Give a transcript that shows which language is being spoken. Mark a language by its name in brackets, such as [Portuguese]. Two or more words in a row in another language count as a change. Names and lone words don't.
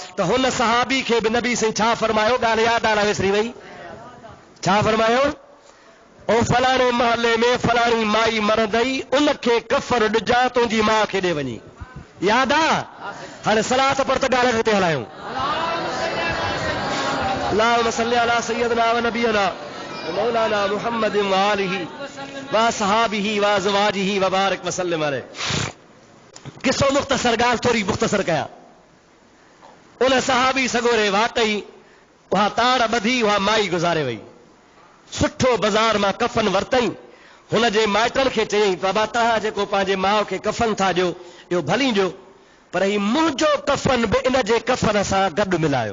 [Sindhi] त हुन सहाबी खे बि नबी साईं छा फरमायो, ॻाल्हि यादि आहे विसरी वई, छा फरमायो? ओ फलाणे महले में फलाणी माई मरंदई, उनखे कफर ॾिजां, तुंहिंजी माउ खे ॾे वञी। यादि आहे? हाणे सलात पर त ॻाल्हि ते हलायूं। [Arabic] اللهم صل على سيدنا ونبينا مولانا محمد وآله وصحابه وأزواجه وبارك وسلم عليه. [Sindhi] किसो मुख़्तसर, ॻाल्हि थोरी मुख़्तसर कयां। उन सहाबी सगोरे वाकई उहा तार ॿधी, उहा माई गुज़ारे वई। सुठो बाज़ार मां कफन वरतई, हुन जे माइटनि खे चयईं बाबा तव्हां जेको पंहिंजे माउ खे कफन था ॾियो, इहो भली ॾियो, पर ही मुंहिंजो कफन बि इन जे कफन सां गॾु मिलायो।